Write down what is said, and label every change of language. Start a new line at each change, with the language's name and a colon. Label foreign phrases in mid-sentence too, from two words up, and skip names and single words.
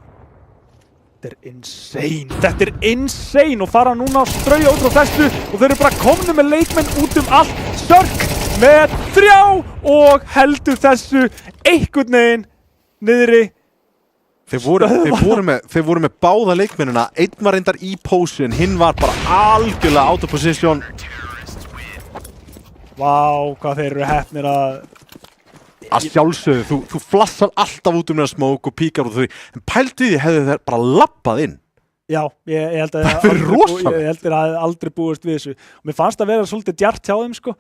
Icelandic: Þetta er insane og fara núna að strauja út frá þessu og þeir eru bara komnir með leikmenn út allt. Sörk með 3 og heldur þessu einhvern veginn niðri. Þeir voru með báða leikmennina, einn var reyndar í pósin, hinn var bara algjörlega
English: out of position.
Icelandic: Vá, hvað þeir eru heppnir Að sjálfsögðu, þú flassar alltaf út með smók og píkar út því, en pældu því hefðu þeir bara labbað inn. Já, ég held að Það er rosalegt. ég held að það hefði aldrei búist við þessu. Og mér fannst að vera svolítið djart hjá þeim, sko.